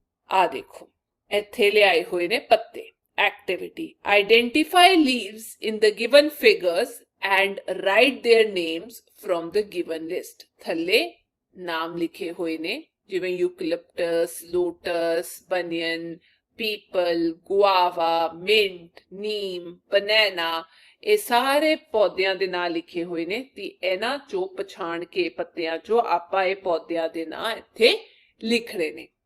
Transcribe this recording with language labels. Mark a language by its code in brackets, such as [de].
[pa] ਆ ਦੇਖੋ ਇੱਥੇ ਲਿਆਏ ਹੋਏ ਨੇ ਪੱਤੇ। [en] Activity: Identify leaves in the given figures and write their names from the given list. [pa] ਥੱਲੇ ਨਾਮ ਲਿਖੇ ਹੋਏ ਨੇ ਜਿਵੇਂ ਯੂਕਲਿਪਟਸ, ਲੋਟਸ, ਬਨੀਅਨ, ਪੀਪਲ, ਗੁਆਵਾ, ਮਿੰਟ, ਨੀਮ, ਬਨਾਨਾ, ਇਹ ਸਾਰੇ ਪੌਦਿਆਂ ਦੇ ਨਾਂ ਲਿਖੇ ਹੋਏ ਨੇ ਤੇ ਇਹਨਾਂ ਚੋਂ ਪਛਾਣ ਕੇ ਪੱਤਿਆਂ ਚੋਂ ਆਪਾਂ ਇਹ ਪੌਦਿਆਂ ਦੇ ਨਾਂ ਇੱਥੇ ਲਿਖਣੇ ਨੇ।